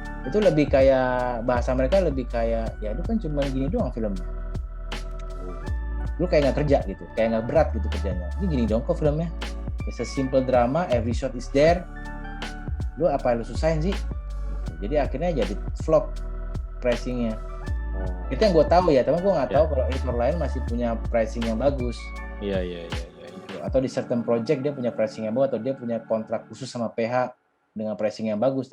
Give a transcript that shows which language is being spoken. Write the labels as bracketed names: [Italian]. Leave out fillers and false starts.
[Indonesian] Itu lebih kayak, bahasa mereka lebih kayak, ya itu kan cuma gini doang filmnya. Lu kayak nggak kerja gitu, kayak nggak berat gitu kerjanya. Ini gini dong kok filmnya. [English] It's a simple drama, every shot is there. [Indonesian] Lu apa lu susahin sih? Jadi akhirnya jadi flop pricingnya. Itu yang gue tahu ya, tapi gue nggak tahu kalau editor lain masih punya pricing yang bagus. Iya. Atau di certain project dia punya pricing yang bagus, atau dia punya kontrak khusus sama PH dengan pricing yang bagus.